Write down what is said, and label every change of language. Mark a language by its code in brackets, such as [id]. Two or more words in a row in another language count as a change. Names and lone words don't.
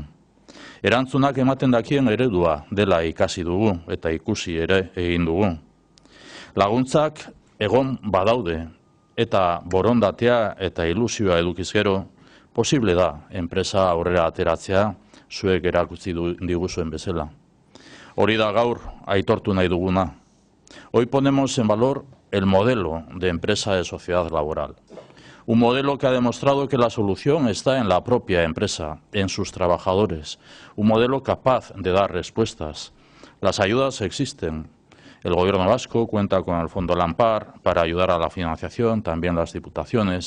[eu] Erantzunak ematen dakien eredua dela ikasi dugu eta ikusi ere egin dugu. Laguntzak egon badaude eta borondatea eta ilusioa edukiz gero, posible da enpresa aurrera ateratzea zuek erakutsi diguzuen bezala. Hori da gaur aitortu nahi duguna. [es] Hoy ponemos en valor el modelo de empresa de sociedad laboral. Un modelo que ha demostrado que la solución está en la propia empresa, en sus trabajadores. Un modelo capaz de dar respuestas. Las ayudas existen. El Gobierno vasco cuenta con el Fondo Lampar para ayudar a la financiación, también las diputaciones.